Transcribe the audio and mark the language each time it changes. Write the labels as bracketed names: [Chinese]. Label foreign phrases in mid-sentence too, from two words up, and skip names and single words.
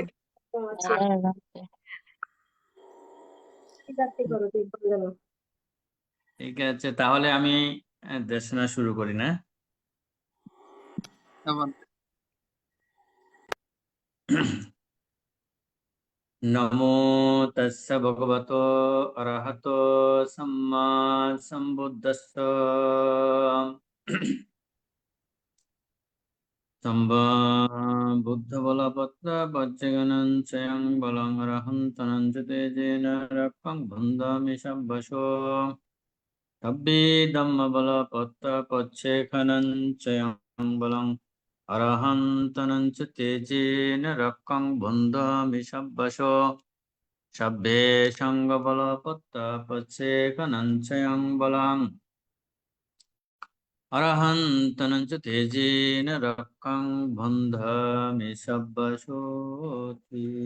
[Bangla] ভালো আছি। ঠিক আছে, করো তুই বন্দনা। ঠিক আছে, তাহলে আমি দেশনা শুরু করি না? এবং [Pali] নমো তস্য ভগবতো অরহতো সম্মা সম্বুদ্ধস্স বুদ্ধ বলপত্র বজ্রগণং স্বয়ং বলং অরহন্তনং চ তেজেন রক্ষং বন্ধামি সব্বশো তব্বে ধম্ম বলপত্র পচ্ছেখনং স্বয়ং বলং অরহন্তনং চ তেজেন রক্ষং বন্ধামি সব্বশো সব্বে সঙ্গ বলপত্র পচ্ছেখনং স্বয়ং বলং অরহন্তনং চ তেজেন রক্ষং বন্ধামি সব্বশোতি।